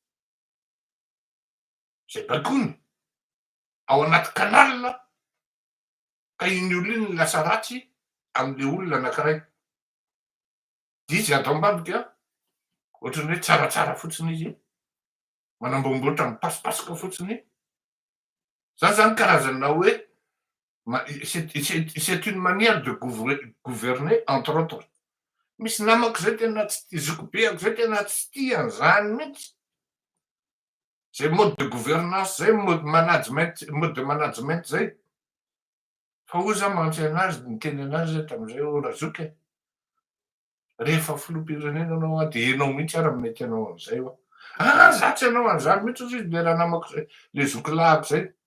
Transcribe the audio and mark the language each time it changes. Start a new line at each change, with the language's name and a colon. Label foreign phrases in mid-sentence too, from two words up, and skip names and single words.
Malagasy: zay baikony ao anaty kanalina ka iny olona iny lasa ratsy amin'le olona anankiray dia izy ato ambadika ohatrany hoe tsaratsara fotsiny izy manambomboatra mipasipasoka fotsiny. Za zany karazana hoe
French: c'est une manière de gouverner entre autres.
Malagasy: Misy namako zay tena tsy tiziko be zay tena tsy tia an'izany mihitsy zay
French: mode de gouvernance
Malagasy: zay
French: mode de management
Malagasy: zay fa hoy za mantsy anazy niteny anazy tamin'izay Razoky rehefa filoham-pirenena anao dia enao mihitsy ary mety anao an'izay za tsy anao an'izany mihitsy izy le raha namako zay le zokolahako zay.